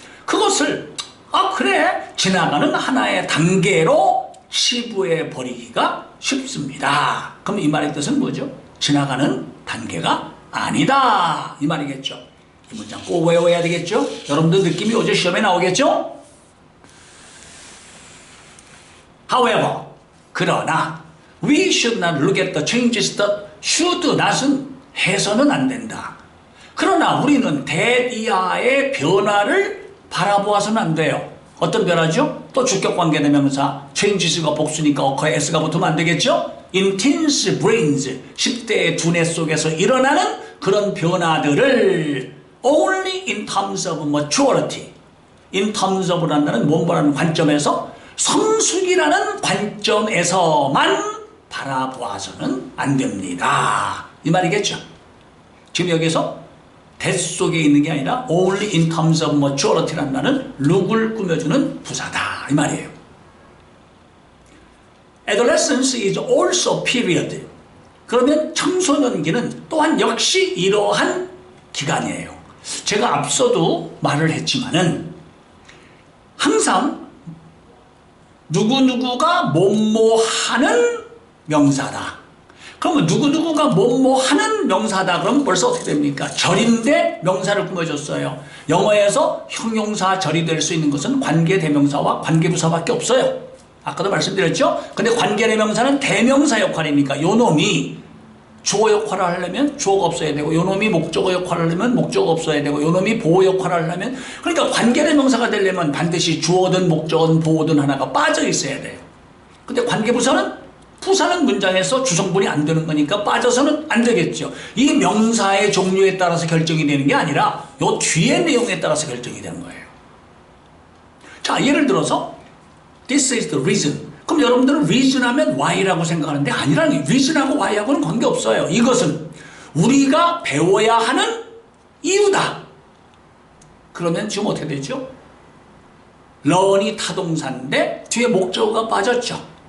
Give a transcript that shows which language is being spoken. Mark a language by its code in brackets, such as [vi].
[ko] 그것을 그래 지나가는 하나의 단계로 치부해 버리기가 쉽습니다. 그럼 이 말의 뜻은 뭐죠? 지나가는 단계가 아니다 이 말이겠죠. 이 문장 꼭 외워야 되겠죠. 여러분들 느낌이 오죠. 시험에 나오겠죠. [en] However, 그러나 we should not look at the changes that should not은 [ko] 해서는 안 된다. 그러나 우리는 that 이하의 변화를 바라보아서는 안 돼요. 어떤 변화죠? 또 주격관계 대명사 changes가 복수니까 어커에 s가 붙으면 안 되겠죠? [en] In teens brains, [ko] 10대의 두뇌 속에서 일어나는 그런 변화들을 [en] only in terms of maturity, [ko] in terms of라는 말은 뭐라는 관점에서 성숙이라는 관점에서만 바라보아서는 안 됩니다. 이 말이겠죠. 지금 여기서 that 속에 있는 게 아니라 [en] only in terms of maturity [ko] 라는 말은 룩을 꾸며주는 부사다 이 말이에요. [en] Adolescence is also period. [ko] 그러면 청소년기는 또한 역시 이러한 기간이에요. 제가 앞서도 말을 했지만은 항상 누구누구가 뭐뭐하는 명사다. 그러면 누구누구가 뭐뭐하는 명사다. 그러면 벌써 어떻게 됩니까? 절인데 명사를 꾸며줬어요. 영어에서 형용사 절이 될 수 있는 것은 관계대명사와 관계부사밖에 없어요. 아까도 말씀드렸죠? 근데 관계대명사는 대명사 역할이니까 요 놈이 주어 역할을 하려면 주어가 없어야 되고 요놈이 목적어 역할을 하려면 목적어 없어야 되고 요놈이 보호 역할을 하려면 그러니까 관계대명사가 되려면 반드시 주어든 목적어든 보호든 하나가 빠져 있어야 돼요. 근데 관계부사는 부사는 문장에서 주성분이 안 되는 거니까 빠져서는 안 되겠죠. 이 명사의 종류에 따라서 결정이 되는 게 아니라 요 뒤의 내용에 따라서 결정이 되는 거예요. [en] 자, 예를 들어서 This is the reason. [ko] 그럼 여러분들은 reason 하면 why라고 생각하는데 아니라니. reason하고 why하고는 관계없어요. 이것은 우리가 배워야 하는 이유다. 그러면 지금 어떻게 되죠? learn이 타동사인데 뒤에 목적어가 빠졌죠.